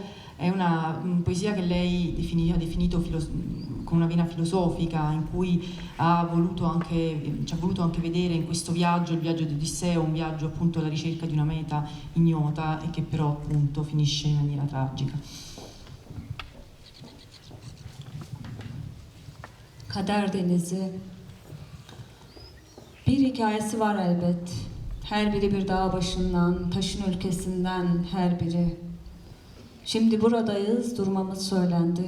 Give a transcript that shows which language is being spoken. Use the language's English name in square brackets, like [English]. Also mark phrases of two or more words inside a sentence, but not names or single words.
[Italian] È una poesia che lei ha definito con una vena filosofica, in cui ci ha voluto anche vedere in questo viaggio, il viaggio di Odisseo, un viaggio appunto alla ricerca di una meta ignota e che però appunto finisce in maniera tragica. [Turkish] Kader Denizi. Bir hikayesi var elbet. Her biri bir dağ başından, taşın ülkesinden her biri. Şimdi buradayız, durmamız söylendi.